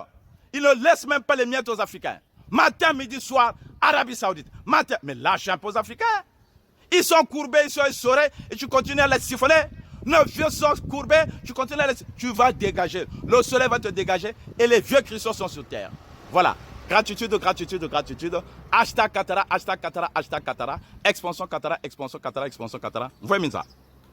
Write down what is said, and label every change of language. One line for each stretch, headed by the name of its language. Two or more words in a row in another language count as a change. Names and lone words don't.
French: Il ne laisse même pas les miettes aux Africains. Matin, midi, soir, Arabie Saoudite. Matin, mais lâche un peu aux Africains. Ils sont courbés, ils sont essorés, et tu continues à les siphonner. Nos vieux sont courbés, tu continues à les siphonner. Tu vas dégager. Le soleil va te dégager, et les vieux Christos sont sur terre. Voilà. Gratitude, gratitude, gratitude. Hashtag Katara, hashtag Katara, hashtag Katara. Expansion Katara, expansion Katara, expansion Katara. Vweminza.